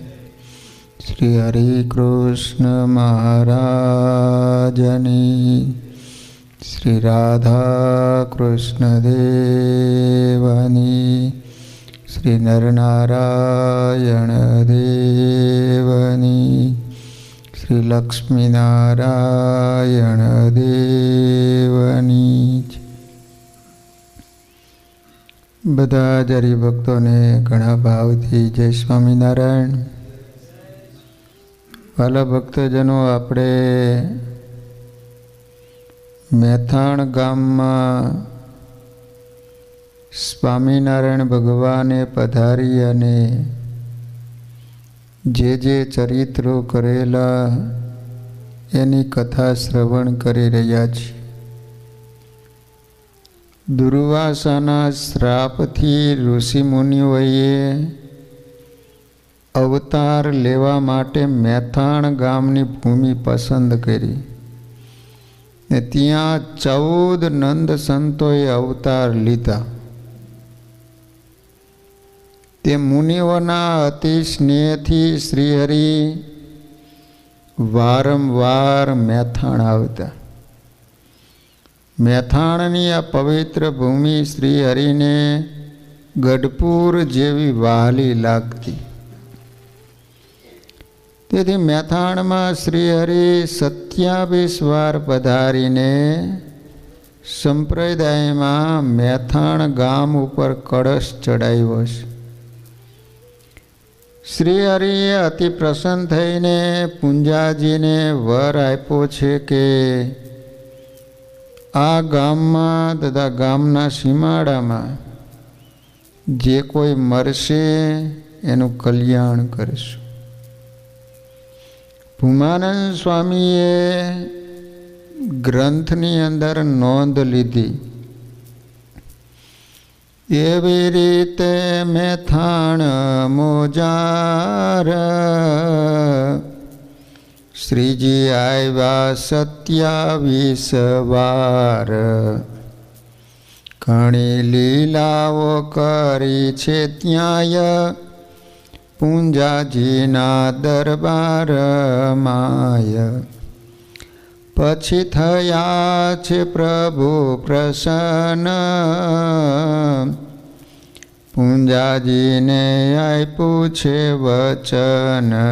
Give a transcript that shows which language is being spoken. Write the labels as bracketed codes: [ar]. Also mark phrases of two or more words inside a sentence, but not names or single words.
[gu] શ્રી હરિકૃષ્ણ મહારાજની, શ્રી રાધા કૃષ્ણ દેવની, શ્રી નરનારાયણ દેવની, શ્રી લક્ષ્મીનારાયણ દેવની। બધા જ હરિભક્તો ને ઘણા ભાવથી જય સ્વામીનારાયણ। વાલા ભક્તજનો, આપણે મેથાણ ગામ માં સ્વામીનારાયણ ભગવાને પધારી અને જે ચરિત્રો કરેલા એની કથા શ્રવણ કરી રહ્યા છે। દુર્વાસાના શ્રાપથી ઋષિ મુનિઓએ અવતાર લેવા માટે મેથાણ ગામની ભૂમિ પસંદ કરી ને ત્યાં 14 નંદ સંતોએ અવતાર લીધા। તે મુનિઓના અતિ સ્નેહથી શ્રીહરિ વારંવાર મેથાણ આવતા। મેથાણની આ પવિત્ર ભૂમિ શ્રીહરિને ગઢપુર જેવી વહાલી લાગતી। તેથી મેથાણ માં શ્રીહરિ 27 વાર પધારીને સંપ્રદાય માં મેથાણ ગામ ઉપર કળશ ચઢાવ્યો છે। શ્રીહરિએ અતિ પ્રસન્ન થઈને પૂંજાજી ને વર આપ્યો છે કે આ ગામ માં તથા ગામના સીમાડા માં જે કોઈ મરશે એનું કલ્યાણ કરશું। ભૂમાનંદ સ્વામીએ ગ્રંથની અંદર નોંધ લીધી। એવી રીતે મેથાણ મોઝાર શ્રીજી આવ્યા 27 વાર। ઘણી લીલાઓ કરી છે ત્યાંય પૂંજાજીના દરબાર માંય। પછી થયા છે પ્રભુ પ્રસન્ન પૂંજાજીને આપ્યું છે વચન।